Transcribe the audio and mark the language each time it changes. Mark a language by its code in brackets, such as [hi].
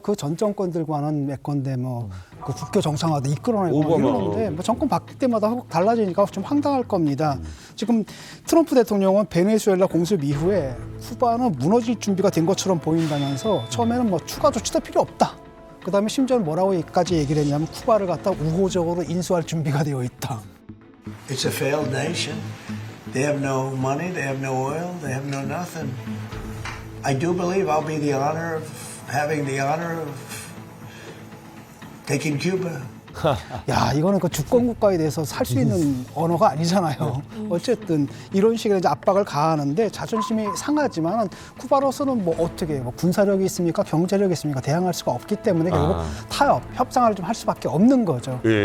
[ko] 그 전 정권들과는 맺건데 뭐 그 국교 정상화도 이끌어내고 이러는데 뭐 정권 바뀔 때마다 달라지니까 좀 황당할 겁니다. 지금 트럼프 대통령은 베네수엘라 공습 이후에 쿠바는 무너질 준비가 된 것처럼 보인다면서 처음에는 뭐 추가 조치도 필요 없다. 그다음에 심지어는 뭐라고까지 얘기를 했냐면 쿠바를 갖다 우호적으로 인수할 준비가 되어 있다. [en] It's a failed nation. They have no money, they have no oil, they have no nothing. I do believe I'll be the honor of having the honor of taking Cuba. [ko] 야, 이거는 그 주권 국가에 대해서 살 수 있는 언어가 아니잖아요. 어쨌든 이런 식의 이제 압박을 가하는데 자존심이 상하지만 쿠바로서는 뭐 어떻게 뭐 군사력이 있습니까? 경제력이 있습니까? 대항할 수가 없기 때문에 결국 타협, 협상을 좀 할 수밖에 없는 거죠.